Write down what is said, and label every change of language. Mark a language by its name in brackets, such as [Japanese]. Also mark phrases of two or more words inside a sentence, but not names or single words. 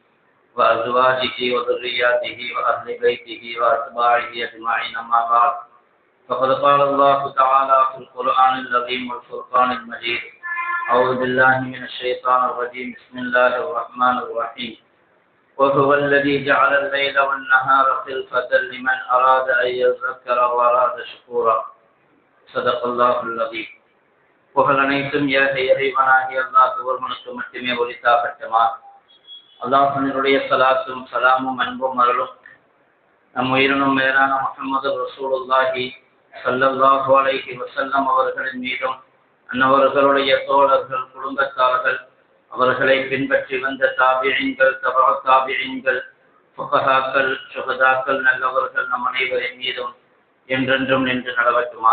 [Arabic] وأزواجه وذرياته وأهل بيته وأتباعه أجمعين أما بعد فقد قال الله تعالى في القرآن العظيم والفرقان المجيد أعوذ بالله من الشيطان الرجيم بسم الله الرحمن الرحيم وهو الذي جعل الليل والنهار خلفة لمن أراد أن يذكر وأراد شكورا صدق الله العظيم. [Tamil] புகழ் அனைத்தும் இறைவனாகிய அல்லாஹ் ஒருவனுக்கு மட்டுமே உரித்தாகட்டுமா. அல்லாஹ்வினுடைய ஸலாத்தும் ஸலாமும் அன்பும் அருளும் நம் உயிரினும் மேலான முஹம்மது ரசூலுல்லாஹி [Arabic] صلى الله عليه وسلم [Tamil] அவர்களின் மீதும் அன்னவர்களுடைய தோழர்கள் குடும்பத்தார்கள் அவர்களை பின்பற்றி வந்த தாபிஈன்கள் தாபிஈன்கள் ஃபுகஹாக்கள் ஷுஹதாக்கள் நல்லவர்கள் நம் அனைவரின் மீதும் என்றென்றும் நின்று நடவட்டுமா.